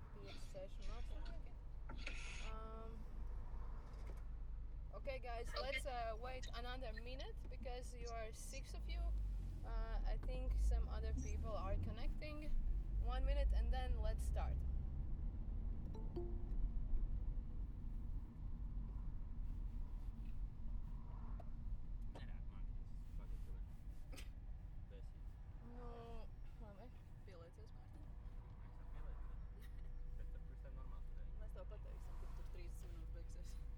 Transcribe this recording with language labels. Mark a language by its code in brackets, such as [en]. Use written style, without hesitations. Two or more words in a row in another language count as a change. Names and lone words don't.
[lv] Session mākslinieki. [en] Okay, guys, let's wait another minute because you are 6 of you. I think some other people are connecting. 1 minute and then let's start. [lv] Nu, labi, pieliecies, Mārtiņ. Mēs tev pateiksim, kad tur 30 minūtes beigsies.